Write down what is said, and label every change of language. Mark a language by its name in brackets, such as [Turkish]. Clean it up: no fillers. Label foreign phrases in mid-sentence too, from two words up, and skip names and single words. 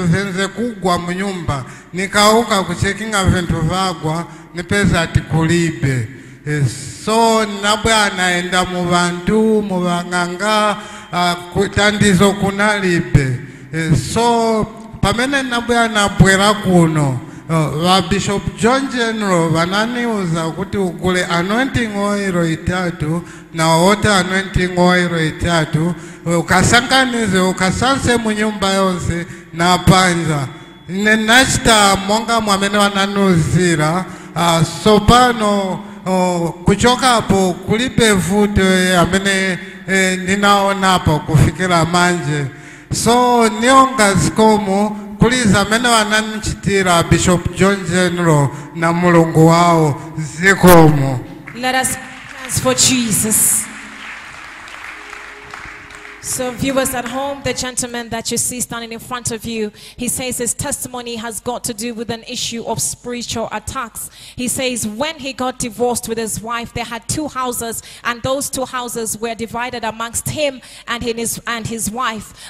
[Nyanja] venze kugwa munyumba nikauka kuchekinga vintu vagwa nipeza ati kulibe so nabwe naenda muvantu muvanganga kutandizo kunalibe so pamene nabwe nabwera kuno wa Bishop John General vananiuza kuti ugule anointing oil 3 na [English] water anointing oil [Nyanja] 3 ukasanganize ukasanse munyumba yonse na panja nenachita monga mwamene vananuzira so pano kuchokapo kulibe vuto amene ndinaonapo kufikira manje so nionga zikomo kuliza amene wananichitira Bishop John General na mulungu wao zikomo. [English] Let us dance for Jesus. So viewers at home, the gentleman that you see standing in front of you, he says his testimony has got to do with an issue of spiritual attacks. He says when he got divorced with his wife, they had 2 houses, and those 2 houses were divided amongst him and his wife.